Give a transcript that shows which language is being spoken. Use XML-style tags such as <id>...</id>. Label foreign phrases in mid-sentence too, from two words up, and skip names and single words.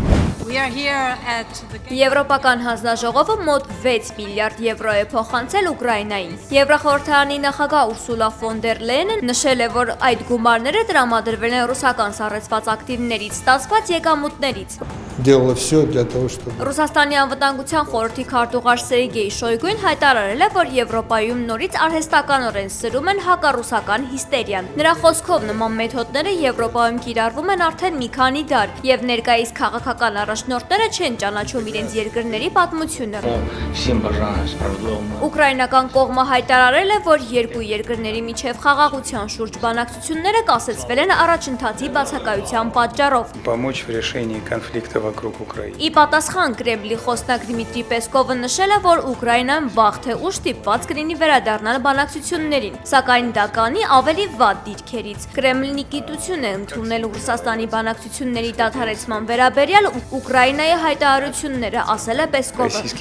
<hy>Եվրոպական հանձնաժողովը մոտ 6 միլիարդ եվրո է փոխանցել Ուկրաինային։ Եվրախորհրդարանի նախագահ Ուրսուլա ֆոն դեր Լեյենը նշել է, որ այդ գումարները տրամադրվել են ռուսական սառեցված ակտիվներից ստացված եկամուտներից։</hy> <ru>делала все для того, чтобы...</ru> <hy>Ռուսաստանի անվտանգության խորհրդի քարտուղար Սերգեյ Շոյգուն հայտարարել է, որ Եվրոպայում նորից արհեստականորեն սրում են հակառուսական հիստերիան։ Նրա խոսքով նման մեթոդները Եվրոպայում կիրառվում են արդեն մի քանի դար, եւ ներկայիս քաղաքական առաջնորդները չեն ճանաչում իրենց երկրների պատմությունը։ Ուկրաինական կողմը հայտարարել է, որ երկու երկրների միջև խաղաղության շուրջ բանակցությունները կասեցվել են առաջընթացի բացակայության պատճառով։</hy> <ru>Помочь в решении конфликта вокруг Украины.</ru> <hy>Ի պատասխան Կրեմլի խոսնակ Դմիտրի Պեսկովը նշել է, որ Ուկրաինան վաղ թե ուշ ստիպված կլինի վերադառնալ բանակցություններին, սակայն դա կանի ավելի վատ դիրքերից։ Կրեմլնի գիտություն է ընդունել Ռուսաստանի բանակցությունների դադարեցման վերաբերյալ Ուկրաինայի հայտարարությունները, ասել է Պեսկովը։</hy>